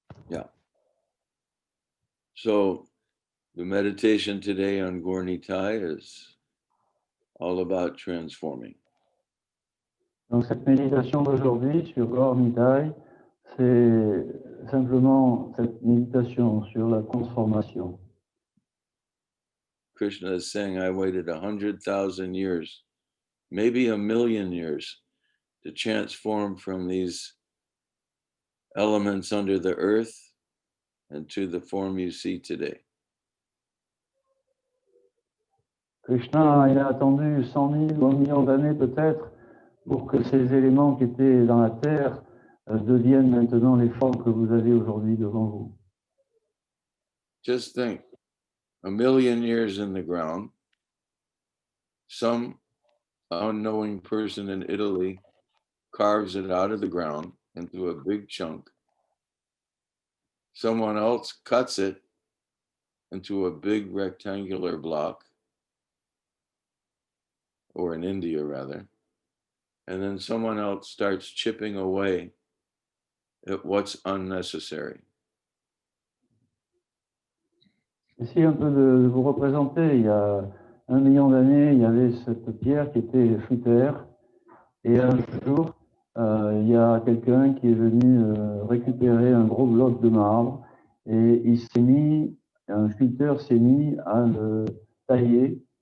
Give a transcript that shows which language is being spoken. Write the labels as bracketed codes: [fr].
[en] Yeah. So the meditation today on Gaura-Nitai is all about transforming. [fr] Donc, cette méditation d'aujourd'hui sur Gaura-Nitai, c'est simplement cette méditation sur la transformation. [en] Krishna is saying, I waited 100,000 years, maybe 1,000,000 years, to transform from these elements under the earth and to the form you see today. [fr] Krishna, il a attendu 100 000 ou 1 million d'années peut-être pour que ces éléments qui étaient dans la terre deviennent maintenant les formes que vous avez aujourd'hui devant vous. [en] Just think, 1,000,000 years in the ground, some unknowing person in Italy carves it out of the ground into a big chunk, Someone else cuts it into a big rectangular block, or in India rather, and then someone else starts chipping away at what's unnecessary. [fr] Essayez un peu de vous représenter, il y a 1 million d'années, il y avait cette pierre qui était sous terre, et un jour, il y a quelqu'un qui est venu récupérer un gros bloc de marbre, et un sculpteur s'est mis à le tailler.